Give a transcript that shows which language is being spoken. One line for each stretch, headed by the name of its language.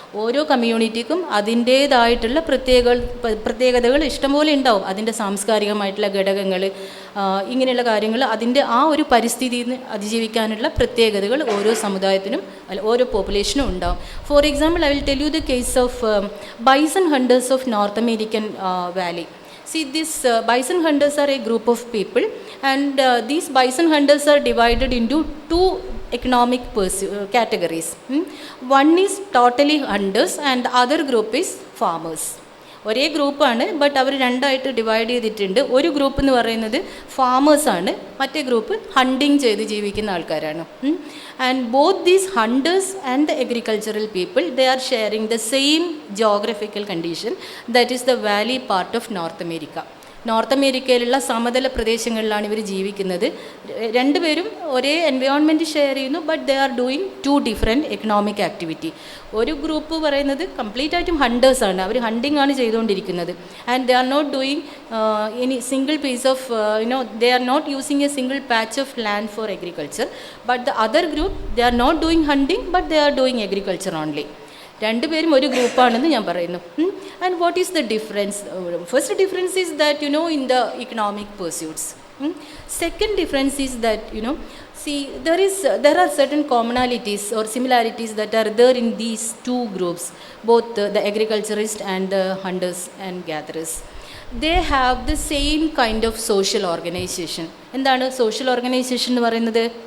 Malayalam: ഓരോ കമ്മ്യൂണിറ്റിക്കും അതിൻ്റേതായിട്ടുള്ള പ്രത്യേകതകൾ ഇഷ്ടംപോലെ ഉണ്ടാവും. അതിൻ്റെ സാംസ്കാരികമായിട്ടുള്ള ഘടകങ്ങൾ, ഇങ്ങനെയുള്ള കാര്യങ്ങൾ, അതിൻ്റെ ആ ഒരു പരിസ്ഥിതിയിൽ നിന്ന് അതിജീവിക്കാനുള്ള പ്രത്യേകതകൾ ഓരോ സമുദായത്തിനും ഓരോ പോപ്പുലേഷനും ഉണ്ടാവും.
English: For example, I will tell you the case of bison hunters of North American valley. See, these bison hunters are a group of people, and these bison hunters are divided into two economic categories. One is totally hunters and the other group is farmers.
Malayalam: ഒരേ ഗ്രൂപ്പാണ്, but അവർ രണ്ടായിട്ട് divide ചെയ്തിട്ടുണ്ട്. ഒരു group എന്ന് പറയുന്നത് ഫാമേഴ്സാണ്, മറ്റേ group hunting ചെയ്ത് ജീവിക്കുന്ന ആൾക്കാരാണ്.
English: And both these hunters and the agricultural people, they are sharing the same geographical condition, that is the valley part of North America.
Malayalam: North അമേരിക്കയിലുള്ള സമതല പ്രദേശങ്ങളിലാണ് ഇവർ ജീവിക്കുന്നത്. രണ്ടുപേരും ഒരേ എൻവയോൺമെൻറ്റ് ഷെയർ ചെയ്യുന്നു,
English: But they are doing two different economic activity.
Malayalam: ഒരു group പറയുന്നത് കംപ്ലീറ്റ് ആയിട്ടും ഹണ്ടേഴ്സാണ്, അവർ ഹണ്ടിങ് ആണ് ചെയ്തുകൊണ്ടിരിക്കുന്നത്.
English: And they are not doing any single piece of they are not using a single patch of land for agriculture. But the other group, they are not doing hunting, but they are doing agriculture only.
Malayalam: രണ്ടുപേരും ഒരു ഗ്രൂപ്പാണെന്ന് ഞാൻ പറയുന്നു.
English: And what is the difference? First difference is that in the economic pursuits. Second difference is that see, there are certain commonalities or similarities that are there in these two groups, both the agriculturists and the hunters and gatherers. They have the same kind of social organization.
Malayalam: എന്താണ് social organization എന്ന് പറയുന്നത്?